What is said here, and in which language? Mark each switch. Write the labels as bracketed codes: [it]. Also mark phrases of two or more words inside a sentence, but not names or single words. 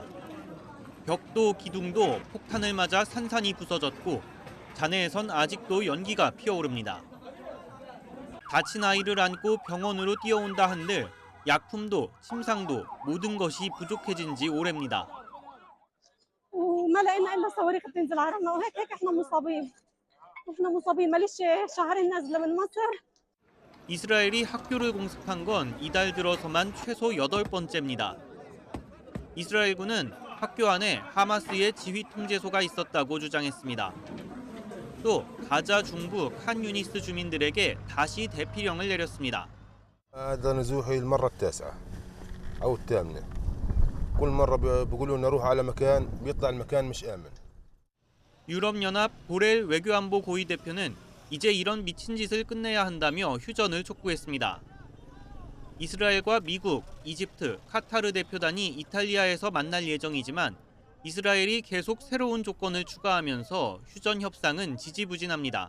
[ko] 벽도 기둥도 폭탄을 맞아 산산이 부서졌고 잔해에선 아직도 연기가 피어오릅니다. 다친 아이를 안고 병원으로 뛰어온다 한들 약품도 침상도 모든 것이 부족해진 지 오래입니다. [ar] وما لقينا الا صواريخ بتنزل على رمله وهيك احنا مصابين معلش شهرين نازله من مصر. [ko] 이스라엘이 학교를 공습한 건 이달 들어서만 최소 8번째입니다. 이스라엘군은 학교 안에 하마스의 지휘 통제소가 있었다고 주장했습니다. 또 가자 중부 칸 유니스 주민들에게 다시 대피령을 내렸습니다. [ar] هذا نزوحي المرة التاسعة أو الثامنة. كل مرة بيقولوا لنا روح على مكان بيطلع المكان مش آمن. [ko] 유럽연합 보렐 외교안보 고위 대표는 이제 이런 미친 짓을 끝내야 한다며 휴전을 촉구했습니다. 이스라엘과 미국, 이집트, 카타르 대표단이 이탈리아에서 만날 예정이지만 이스라엘이 계속 새로운 조건을 추가하면서 휴전 협상은 지지부진합니다.